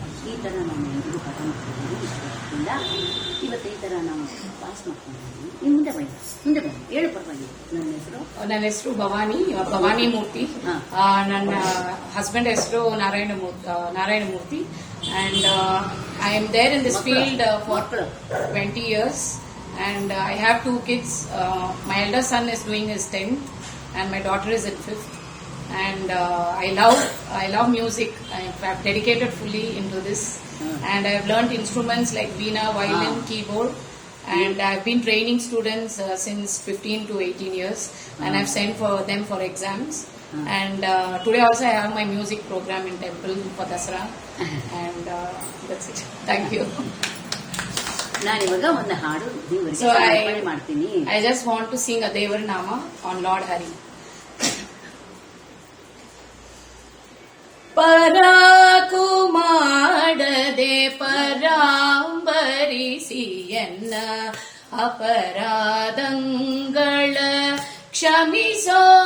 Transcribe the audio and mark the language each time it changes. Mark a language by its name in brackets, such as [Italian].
[Kannada] ಈ ಥರ ನಾನು ಇದು ಪಾಠ ಮಾಡ್ಕೊಂಡಿದ್ದೀನಿ ಇಷ್ಟದಿಂದ, ಇವತ್ತು ಈ ಥರ ನಾವು ಪಾಸ್ ಮಾಡ್ಕೊಂಡಿದ್ದೀನಿ. ನೀವು ಮುಂದೆ ಬನ್ನಿ ಹೇಳು, ಪರವಾಗಿಲ್ಲ. ನನ್ನ ಹೆಸರು ಭವಾನಿ ಮೂರ್ತಿ. ನನ್ನ ಹಸ್ಬೆಂಡ್ ಹೆಸರು Narayana Murthy. [English] And I am there in this field for 20 years. And I have 2 kids. My elder son is doing his 10th and my daughter is in 5th. And I love music. I've dedicated fully into this. And I've learned instruments like veena, violin, keyboard. And I've been training students since 15 to 18 years. And I've sent for them for exams. And today also I have my music program in temple for Dasara. And that's it. Thank you. [Kannada] ನಾನಿವಾಗ ಒಂದು ಹಾಡು [English] So [Kannada] ಮಾಡ್ತೀನಿ. [English] I just want to sing a Devar Nama on Lord Hari. [Kannada] ಪರಾಕು ಮಾಡದೆ ಪರಾಂಬರಿಸಿಯನ್ನ, ಅಪರಾಧಗಳ ಕ್ಷಮಿಸೋ.